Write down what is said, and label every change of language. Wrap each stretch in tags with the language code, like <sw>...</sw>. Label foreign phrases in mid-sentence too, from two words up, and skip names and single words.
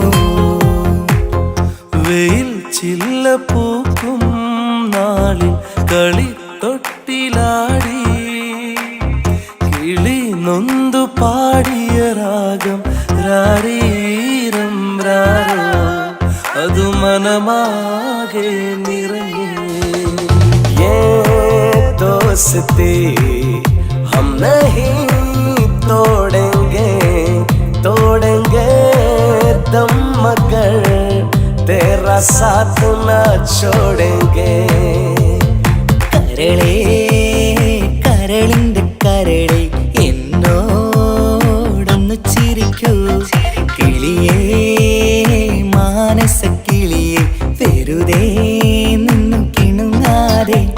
<ml>വെയിൽ ചില്ല പൂക്കും നാളിൽ കളി തൊട്ടിലാടി, കിളി നൊന്തു പാടിയ രാഗം രാരീരം രാരോ, അതു മനമാകെ നിറഞ്ഞേ.</ml> <hi>दोस्ती हम नहीं तोड़ेंगे दम, मगर तेरा साथ न छोड़ेंगे.</hi> <ml>കരളേ കരളിന്റെ കരളെ എന്നോടൊന്നു ചിരിക്കൂ, കിളിയേ മാനസ കിളിയെ വെറുതെ നിന്നു കിണുങ്ങാതെ.</ml>